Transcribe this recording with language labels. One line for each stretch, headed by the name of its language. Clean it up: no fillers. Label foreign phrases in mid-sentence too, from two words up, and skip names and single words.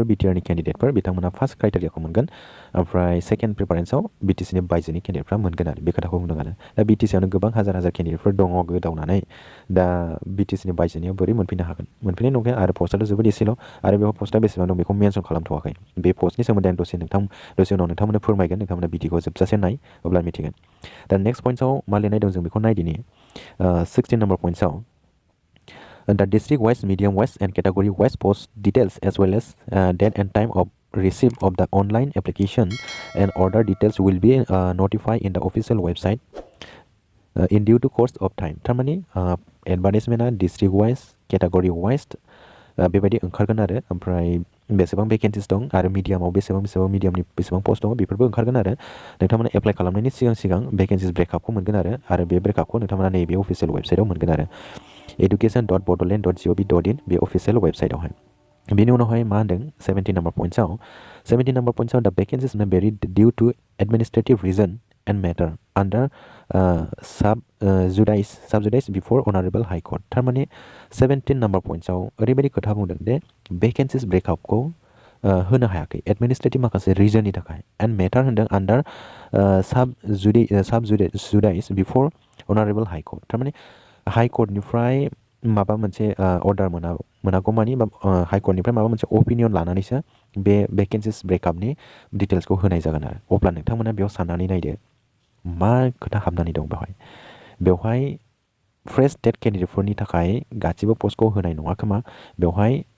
Bodo: बिटिआरनि केन्डिडेटफोर बिथांमोना
English: first criteriaखौ
Bodo: मोनगोन ओमफ्राय
English: second preferenceआव
Bodo: बिटिसिनि बायजोनि केन्डिडेटफ्रा मोनगोन आरो बे खोथाखौ बुंदों आरो दा बिटिसिआवनो गोबां हाजार हाजार केन्डिडेटफोर दङ गोदावनानै दा बिटिसिनि बायजोनियाव बोरै मोनफैनो हागोन मोनफैनाय नंखाया आरो पस्टआथ' जोबोद एसेल' आरो बेवहाय पस्टआ बेसेबां दं बेखौ मेनसन खालामथ'वाखै बे पस्टनि सोमोन्दै आं दसे उनाव नोंथांमोननो फोरमायगोन नोंथांमोना भिडिअखौ जोबजासे नाय अब्ला मिथिगोन दा
English: next pointsआव
Bodo: मा लिरनाय दं जों बेखौ नायदिनि
English: 16 number pointsआव the district wise medium wise and category wise post details as well as date and time of receipt of the online application and order details will be notified in the official website in due to course of time
Bodo: थारमाने एडभार्टाइजमेन्टआ
English: district wise category wise
Bodo: बेबायदि ओंखारगोन आरो ओमफ्राय बेसेबां भेकेन्सिस दं आरो मिडियामाव बेसेबां मिडियामनि बेसेबां पस्ट दङ बेफोरबो ओंखारगोन आरो नोंथांमोना एप्लाइ खालामनायनि सिगां
English: vacancies breakupखौ
Bodo: मोनगोन आरो बे ब्रेकआपखौ नोंथांमोना नैबे
English: official websiteआव
Bodo: मोनगोन आरो education.bodoland.gov.in बे
English: official websiteआवहाय
Bodo: बेनि उनावहाय मा होनदों 17
English: number pointsआव the vacancies may vary due to administrative reason and matter under subjudice before honorable high court
Bodo: थारमाने 17
English: number pointsआव
Bodo: ओरैबायदि खोथा बुंदों दे
English: vacancies breakupखौ
Bodo: होनो हायाखै एडमिनिस्ट्रेटिभ माखासे रिजननि थाखाय
English: and matter
Bodo: होनदों आन्डार
English: subjudice before honorable high court
Bodo: थारमाने
English: high courtनिफ्राय
Bodo: माबा मोनसे अर्डार मोनागौ मानि
English: high courtनिफ्राय
Bodo: माबा मोनसे अपिनियन लानानैसो बे
English: vacancies breakupनि
Bodo: डिटेल्सखौ होनाय जागोन आरो अब्ला नोंथांमोना बेयाव साननानै नायदो मा खोथा हाबनानै दं बेवहाय
English: fresh TET candidateफोरनि
Bodo: थाखाय गासिबो पस्टखौ होनाय नङा खोमा बेवहाय